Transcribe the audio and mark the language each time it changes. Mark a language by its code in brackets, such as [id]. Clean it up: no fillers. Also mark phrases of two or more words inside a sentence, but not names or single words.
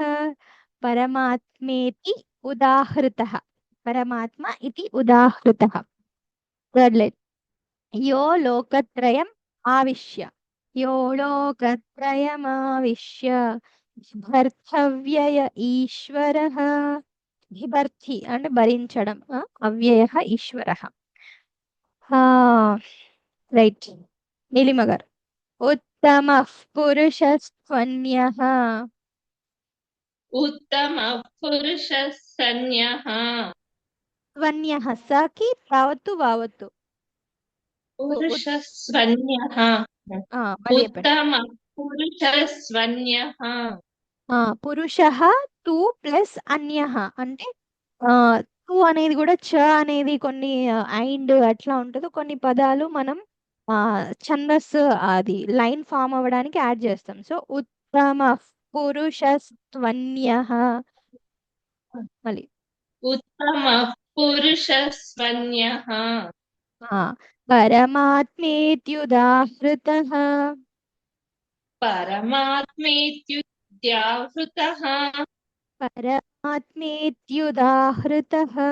[sa] పరమాత్మేతి ఉదాహృతః పరమాత్మ ఇది ఉదాహృతః [en] third line [sa] యో లోకత్రయం ఆవిశ్య యో లోకత్రయమావిశ్య బిభర్తవ్యయ ఈశ్వరః బిభర్తి [te] అంటే భరించడం [sa] అవ్యయః ఈశ్వరః రైట్ నీలిమ గారు ఉత్తమః పురుషస్త్వన్యః उत्तमः पुरुषः सन्यः త్వన్యః సకి రావత్తు వావత్తు पुरुषः स्वन्यः [te] మళ్ళీ చెప్పండి [sa] उत्तमः पुरुषः स्वन्यः [te] పురుషః తు ప్లస్ అన్యః అంటే తు అనేది కూడా చ అనేది కొన్ని ఐండ్ అట్లా ఉంటుంది కొన్ని పదాలు మనం ఛందస్సు అది [en] line form [te] అవ్వడానికి యాడ్ చేస్తాం సో [sa] ఉత్తమ పురుషస్త్వన్యః [te] మళ్ళీ [sa] उत्तमः पुरुषः स्वन्यः పరమాత్మేత్యుదాహృతః परमात्मेत्युदाहृतः పరమాత్మేత్యుదాహృతః